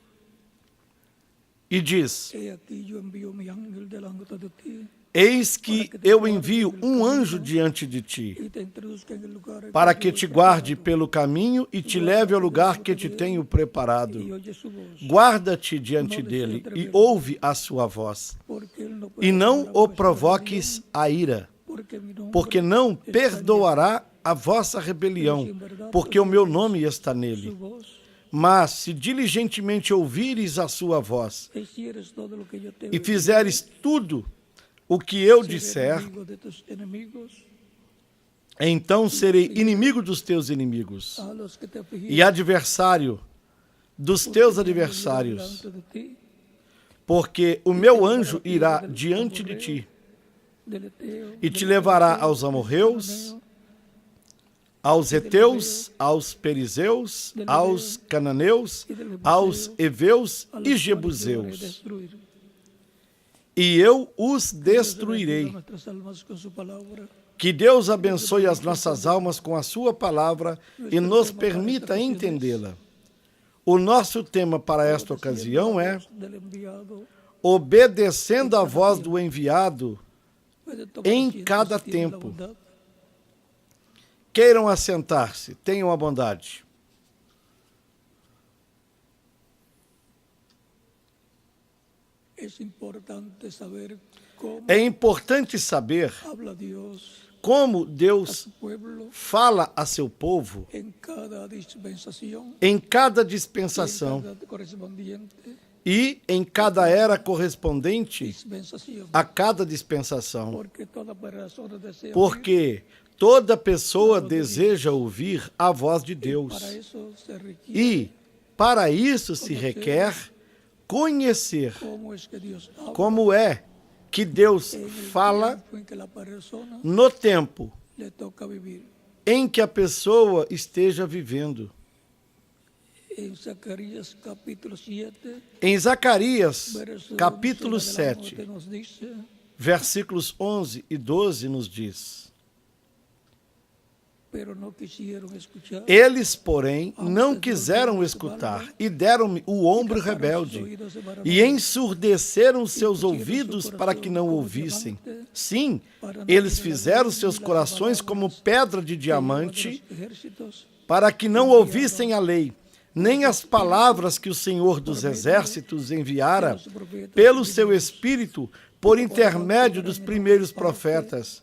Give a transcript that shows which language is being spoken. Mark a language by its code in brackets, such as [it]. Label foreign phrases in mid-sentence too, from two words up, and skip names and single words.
[pt] E diz: [es] He aquí yo envío mi ángel delante de ti [pt] Eis que eu envio um anjo diante de ti, [es] y te introduzca en el lugar [pt] para que te guarde pelo caminho e te leve ao lugar que te tenho preparado. [es] y oye su voz, [pt] Guarda-te diante dele e ouve a sua voz. [es] porque él no [pt] E não [es] perdonará [pt] o [es] vuestra [pt] provoques a ira, [es] rebelión, [pt] porque não perdoará a vossa rebelião, porque o meu nome está [es] su [pt] nele. [es] voz, [pt] Mas se diligentemente ouvires a sua voz [es] hicieres todo lo que yo te [pt] e fizeres tudo o que eu disser, [es] enemigo de tus enemigos, [pt] então serei inimigo dos teus inimigos [es] a los que te [pt] e [es] afligieron, [pt] adversário dos teus adversários, [es] delante de ti, [pt] porque o meu anjo irá diante de ti [es] del Eteo, [pt] e te [es] del [pt] levará [es] Cananeo, [pt] aos [es] del [pt] amorreus, [es] Cananeo, [pt] aos heteus, aos perizeus, aos cananeus, aos heveus [es] a los [pt] e [es] cuales yo haré [pt] jebuseus, [es] destruir. [pt] e eu os [es] Dios [pt] destruirei. [es] bendiga nuestras almas con su palabra. [pt] Que Deus abençoe as nossas almas com a sua palavra e nos permita entendê-la. O nosso tema para esta ocasião é [es] Del enviado, [pt] obedecendo a voz do enviado [es] puede tomar [pt] em [es] asiento [pt] cada [es] si tiene la [pt] tempo. [es] bondad. [pt] Queiram assentar-se, tenham a bondade. [es] Es importante saber cómo [pt] É importante saber [es] habla Dios [pt] como [es] a [pt] Deus [es] su pueblo [pt] fala a seu povo [es] en cada dispensación, [pt] em cada [es] y en [pt] dispensação [es] cada correspondiente [pt] e em cada era correspondente [es] dispensación. [pt] a cada dispensação. [es] Porque toda persona desea oír, [pt] Porque toda pessoa deseja ouvir a voz de Deus. [es] para eso se requiere [pt] E, para isso, se requer conhecer [es] cómo es que Dios habla [pt] como é que Deus [es] en el [pt] fala [es] tiempo en que la persona [pt] no tempo [es] le toca vivir. [pt] em que a pessoa esteja vivendo. [es] En Zacarías capítulo 7, [pt] Em Zacarias, [es] verso [pt] capítulo [es] 11 en adelante, [pt] 7, [es] nos dice: [pt] versículos 11 e 12 nos diz: [es] pero no quisieron escuchar. [pt] Eles, porém, não quiseram escutar e deram-me o ombro rebelde e ensurdeceram seus ouvidos para que não ouvissem. Sim, eles fizeram seus corações como pedra de diamante para que não ouvissem a lei, nem as palavras que o Senhor dos Exércitos enviara pelo seu Espírito por intermédio dos primeiros profetas.